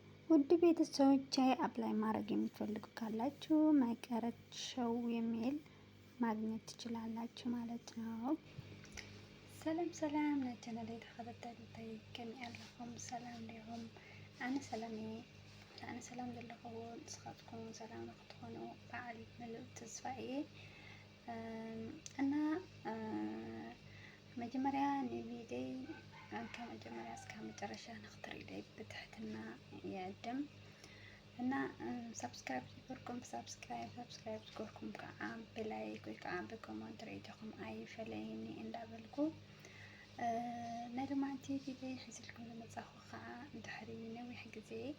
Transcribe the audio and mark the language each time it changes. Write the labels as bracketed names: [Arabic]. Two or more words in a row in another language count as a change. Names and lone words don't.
[Amharic] ውድ ቤተሰቦቼ አፕላይ ማድረግ የምትፈልጉ ካላችሁ መቀረት ሾው የሚል ማግኘት ትችላላችሁ ማለት ነው። [Tigrinya] ሰላም ሰላም ለቻናሌ ተኸታታሊ ከመይ ኣለኹም? ሰላም ዲኹም? ኣነ ሰላም ዘለኹም ንስኻትኩም ሰላም ንኽትኾኑ በዓል ምሉእ ተስፋ እየ እና መጀመሪያ ንቪዲዮ ከመጀመሪያ [Amharic] እስከ መጨረሻ [Tigrinya] ንኽትሪእዩ ብትሕትና ይዕድም እና ሰብስክራይብ ዝገበርኩም ሰብስክራይብ ዝገበርኩም ከዓ ብላይክ ወይ ከዓ ብኮመንት ሪኢኹም ኣይፈለይኒ እንዳበልኩ ናይ ልማዓንቲ ቪድዮ ሒዝልኩም ዝመጻኹ ከዓ ድሕሪ ነዊሕ ግዜ